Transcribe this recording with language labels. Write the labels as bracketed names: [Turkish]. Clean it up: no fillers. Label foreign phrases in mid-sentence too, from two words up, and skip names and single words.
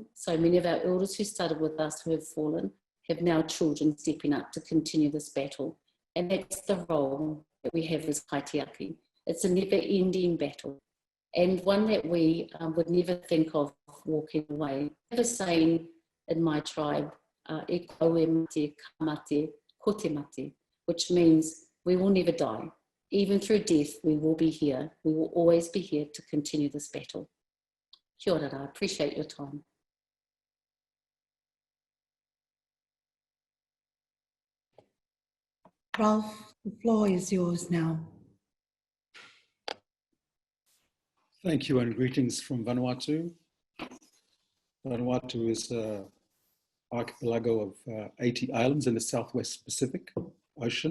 [English] So many of our elders who started with us who have fallen have now children stepping up to continue this battle. And that's the role that we have as kaitiaki. It's a never-ending battle, and one that we would never think of walking away. I have a saying in my tribe, [Māori] e koe mate, ka mate, ko te mate, [English] which means we will never die. Even through death, we will be here. We will always be here to continue this battle. [Māori] Kia ora, [English] I appreciate your time. Ralph, the floor is yours now. Thank you, and greetings from Vanuatu. Vanuatu is an archipelago of 80 islands in the Southwest Pacific Ocean.